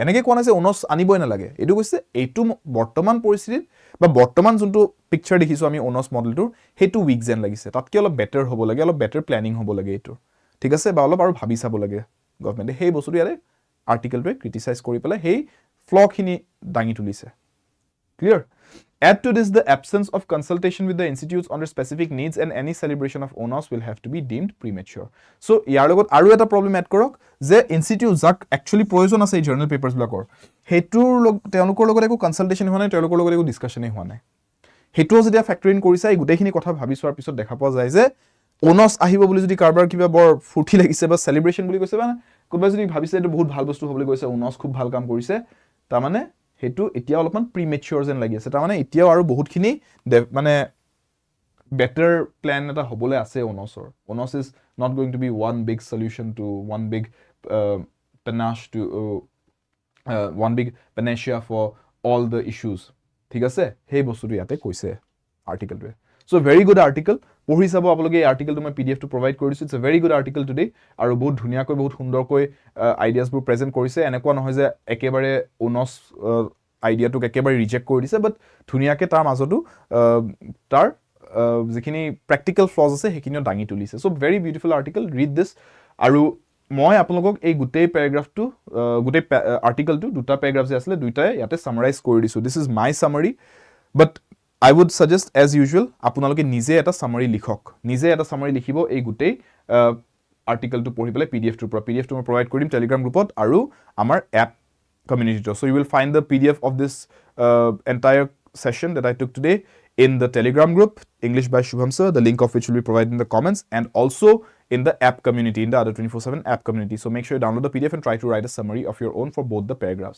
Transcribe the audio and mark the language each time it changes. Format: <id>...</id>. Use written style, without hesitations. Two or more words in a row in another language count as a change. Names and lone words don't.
<as>এনেকৈ কোৱা নাই যে অনছ আনিবই নালাগে, এইটো কৈছে এইটো বৰ্তমান পৰিস্থিতিত বা বৰ্তমান যোনটো পিকচাৰ দেখিছোঁ আমি অনছ মডেলটোৰ, সেইটো উইক যেন লাগিছে, তাতকৈ অলপ বেটাৰ হ'ব লাগে, অলপ</as> <en>better planning</en> <as>হ'ব লাগে এইটো, ঠিক আছে, বা অলপ আৰু ভাবি চাব লাগে গভৰ্ণমেণ্টে. সেই বস্তুটো ইয়াৰে আৰ্টিকলটোৱে ক্ৰিটিচাইজ কৰি পেলাই সেই ফ্ল'খিনি দাঙি তুলিছে. ক্লিয়াৰ?</as> <en>Add to this the absence of consultation with the institutes on their specific needs, and any celebration of ONOS will have to be deemed premature.</en> <as>So ইয়াৰ লগত আৰু এটা প্ৰব্লেম এড কৰক যে ইনষ্টিটিউট যাক একচুৱেলি প্ৰয়োজন আছে এই জাৰ্নেল পেপাৰ্ছবিলাকৰ, সেইটোৰ তেওঁলোকৰ লগত একো কনচালটেশ্যন হোৱা নাই, তেওঁলোকৰ লগত একো ডিছকাশ্যনেই হোৱা নাই. সেইটোও যেতিয়া</as> <en>factor in</en> <as>কৰিছে, এই গোটেইখিনি কথা ভাবি চোৱাৰ পিছত দেখা পোৱা যায় যে অনছ আহিব বুলি যদি কাৰোবাৰ কিবা বৰ ফূৰ্তি লাগিছে বা চেলিব্ৰেশ্যন বুলি কৈছে, বা কোনোবাই যদি ভাবিছে এইটো বহুত ভাল বস্তু হ'বলৈ গৈছে, অনছ খুব ভাল কাম কৰিছে, তাৰমানে সেইটো এতিয়া অলপমান প্ৰিমেচিয়ৰ যেন লাগি আছে. তাৰমানে এতিয়াও আৰু বহুতখিনি মানে</as> <en>better plan</en> <as>এটা হ'বলৈ আছে অনছৰ.</as> <en>ONOS is not going to be one big solution to one big panacea for all the issues,</en> <as>ঠিক আছে. সেই বস্তুটো ইয়াতে কৈছে আৰ্টিকলটোৱে.</as> <en>so very good article,</en> <as>পঢ়ি চাব আপোনালোকে. এই আৰ্টিকলটো মই PDF টো প্ৰভাইড কৰি দিছোঁ.</as> <en>it's a very good article today,</en> <as>আৰু বহুত ধুনীয়াকৈ বহুত সুন্দৰকৈ আইডিয়াছবোৰ প্ৰেজেণ্ট কৰিছে. এনেকুৱা নহয় যে একেবাৰে অনছ আইডিয়াটোক একেবাৰে ৰিজেক্ট কৰি দিছে, বাট ধুনীয়াকৈ তাৰ মাজতো তাৰ যিখিনি</as> <en>practical flaws</en> <as>আছে সেইখিনিও দাঙি তুলিছে.</as> <en>so very beautiful article, read this.</en> <as>আৰু মই আপোনালোকক এই গোটেই প্যাৰাগ্ৰাফটো গোটেই আৰ্টিকলটো দুটা প্যাৰাগ্ৰাফ যে আছিল দুইটাই ইয়াতে সামাৰাইজ কৰি দিছো</as> <en>this is my summary but I would suggest as usual</en> <as>আপোনালোকে নিজে এটা সামাৰি লিখক নিজে এটা সামাৰি লিখিব এই গোটেই আৰ্টিকলটো পঢ়ি পেলাই পিডিএফ টোৰ পৰা পিডিএফ টো মই প্ৰভাইড কৰিম টেলিগ্ৰাম গ্ৰুপত আৰু আমাৰ</as> <en>app community. So you will find the PDF of this entire session that I took today in the Telegram group, English by Shubham Sir, the link of which will be provided in the comments, and also in the app community, in the other 24/7 app community. So make sure you download the PDF and try to write a summary of your own for both the paragraphs.</en>